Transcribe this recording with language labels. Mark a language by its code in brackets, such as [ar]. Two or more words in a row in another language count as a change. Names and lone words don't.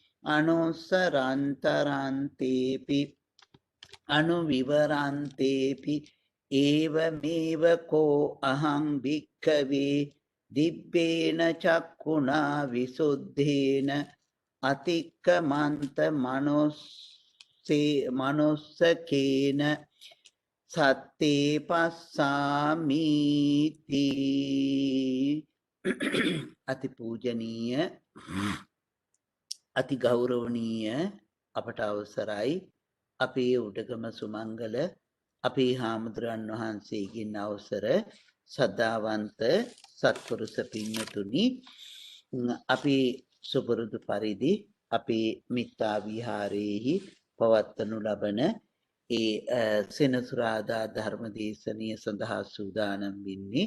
[pi] අනුස්සරන්තරන්තේපි අනුවිවරන්තේපි ඒවමේව කෝ අහං භික්ඛවේ දිබ්බේන චක්ඛුනා විසුද්ධේන අතික්කමන්ත මනුස්සකේන සත්තේ [si] පස්සාමීති අති පූජනීය අති ගෞරවනීය අපට අවසරයි අපේ උඩගම සුමංගල අපේ හාමුදුරන් වහන්සේගෙන් අවසර සද්ධාවන්ත සත්පුරුෂ පින්නතුනි අපි සුපුරුදු පරිදි අපේ මිත්තා විහාරයේහි පවත්වනු ලබන ඒ සෙනසුරාදා ධර්ම දේශනය සඳහා සූදානම් වෙන්නේ.